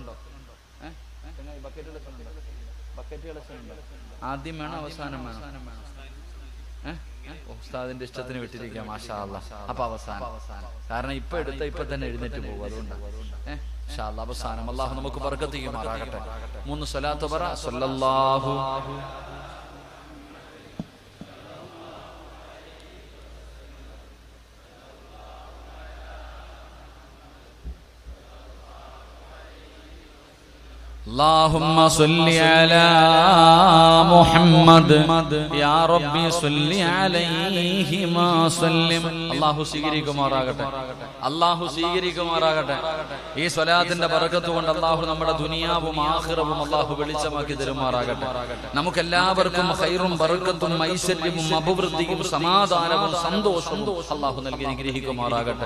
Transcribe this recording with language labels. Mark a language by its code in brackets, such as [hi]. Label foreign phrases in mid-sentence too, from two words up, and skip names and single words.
[ml] ആദ്യം വേണോ അവസാനം വേണോ? ഉസ്താദിന്റെ ഇഷ്ടത്തിന് വിട്ടിരിക്കാം. [ar] ما شاء الله. [ml] അപ്പൊ അവസാനം, കാരണം ഇപ്പൊ എടുത്ത ഇപ്പൊ തന്നെ എഴുന്നേറ്റ് പോകും. അതുകൊണ്ട് [ar] إن شاء الله [ml] അവസാനം. അല്ലാഹു നമുക്ക് ബർക്കത്ത് ചെയ്യുമാറാകട്ടെ. 3 സ്വലാത്ത് പറ. [ar] സല്ലല്ലാഹു اللهم صل على محمد يا ربي صل عليه ما سلم. [ml] അല്ലാഹു സ്വീകരിക്കുമാറാകട്ടെ. അല്ലാഹു സ്വീകരിക്കുമാറാകട്ടെ. ഈ സ്വലാത്തിന്റെ ബറക്കത്ത് കൊണ്ട് അല്ലാഹു നമ്മുടെ ദുനിയാവും ആഖിറവും അല്ലാഹു വെളിച്ചമാക്കി തരുമാറാകട്ടെ. നമുക്കെല്ലാവർക്കും ഖൈറും ബറക്കത്തും ഐശ്വര്യവും അഭിവൃദ്ധിയും സമാധാനവും സന്തോഷവും അല്ലാഹു നൽകി അനുഗ്രഹിക്കുമാറാകട്ടെ.